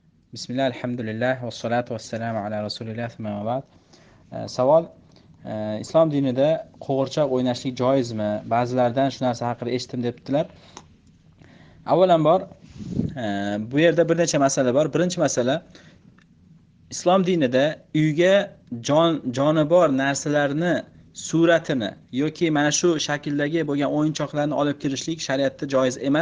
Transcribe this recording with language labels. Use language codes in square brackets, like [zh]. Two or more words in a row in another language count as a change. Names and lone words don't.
[ar] بسم الله، الحمد لله، والصلاة والسلام على رسول الله، ثم بعد. [uz] Savol: Islom dinida qo'g'irchoq o'ynashlik joizmi? Ba'zilardan shu narsa haqida eshitdim debdilar. Avvalambor, bu yerda bir necha masala bor. Birinchi masala, Islom dinida uyga jonibor narsalarni suratini yoki mana shu shakldagi bo'lgan o'yinchoqlarni olib kirishlik shariatda joiz emas.